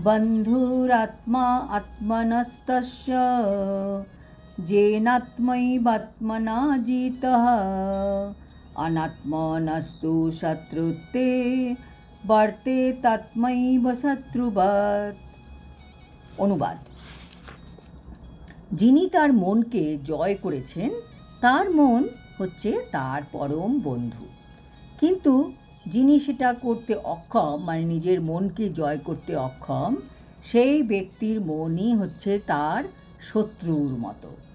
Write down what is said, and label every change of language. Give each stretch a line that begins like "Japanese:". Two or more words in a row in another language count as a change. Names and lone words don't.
Sanskrit: बन्धुरात्मा आत्मनस्तस्य जेनात्मैवात्मना जितः अनात्मनस्तु शत्रुत्ते वर्तेतात्मैव शत्रुवत्।
Bangla: অনুবাদ। যিনি তার মনকে জয় করেছেন তার মন হচ্ছে তার পরম বন্ধু, কিন্তু যিনি সেটা করতে অক্ষম, মানে নিজের মনকে জয় করতে অক্ষম, সেই ব্যক্তির মনই হচ্ছে তার শত্রুর মতো।